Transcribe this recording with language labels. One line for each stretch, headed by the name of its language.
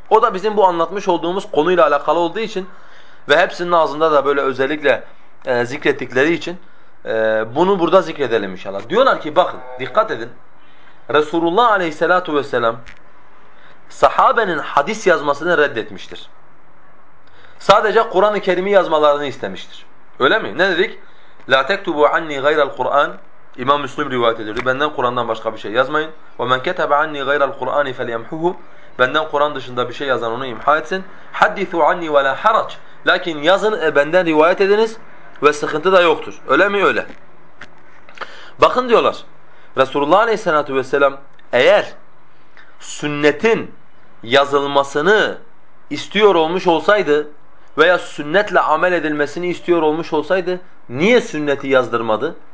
Turkish: O da bizim bu anlatmış olduğumuz konuyla alakalı olduğu için ve hepsinin ağzında da böyle özellikle zikrettikleri için bunu burada zikredelim inşallah. Diyorlar ki bakın, dikkat edin. Resulullah Aleyhisselatü Vesselam sahabenin hadis yazmasını reddetmiştir. Sadece Kur'an-ı Kerim'i yazmalarını istemiştir. Öyle mi? Ne dedik?
Arabic: لَا تَكْتُبُوا عَنِّي غَيْرَ الْقُرْآنِ
Turkish: İmam Müslim rivayet ediyordu. Benden Kur'an'dan başka bir şey yazmayın.
Arabic: وَمَنْ كَتَبَ عَنِّي غَيْرَ الْقُرْآنِ فَلْيَمْحُهُ
Turkish: Benden Kur'an dışında bir şey yazan onu imha etsin.
Arabic: حَدِّثُوا عَنِّي وَلَا حَرَجْ
Turkish: Lakin yazın, benden rivayet ediniz ve sıkıntı da yoktur. Öyle mi? Öyle. Bakın diyorlar, Resulullah Aleyhisselatü Vesselam eğer sünnetin yazılmasını istiyor olmuş olsaydı veya sünnetle amel edilmesini istiyor olmuş olsaydı niye sünneti yazdırmadı?